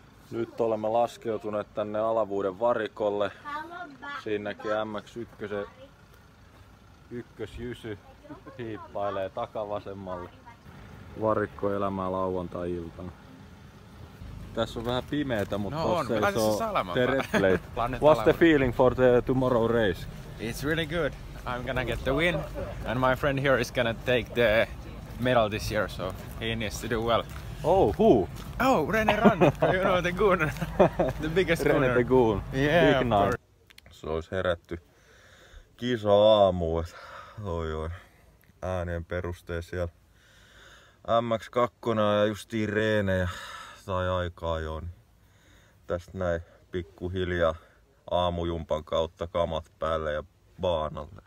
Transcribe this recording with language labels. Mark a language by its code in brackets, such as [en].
[fi] Nyt olemme laskeutuneet tänne alavuuden varikolle. Siinä näkee MX-1 ykkösjysy hiippailee takavasemmalle. Varikkoelämää lauantai-iltana. Tässä on vähän pimeetä, mutta tossa ei se [en] the red plate. What's the feeling for the tomorrow race? It's really good. I'm gonna get the win, and my friend here is gonna take the medal this year, so he needs to do well. Oh, who? Oh, René Rand, you know the goon, the biggest gooner. René the Goon. Yeah, of course. [fi] Se olisi herätty kisa-aamuun. Oi. Äänien perusteella siellä MX2 ja justiin reenejä tai aikaa jo. Niin tästä näin pikkuhiljaa aamujumpan kautta kamat päälle ja baanalle.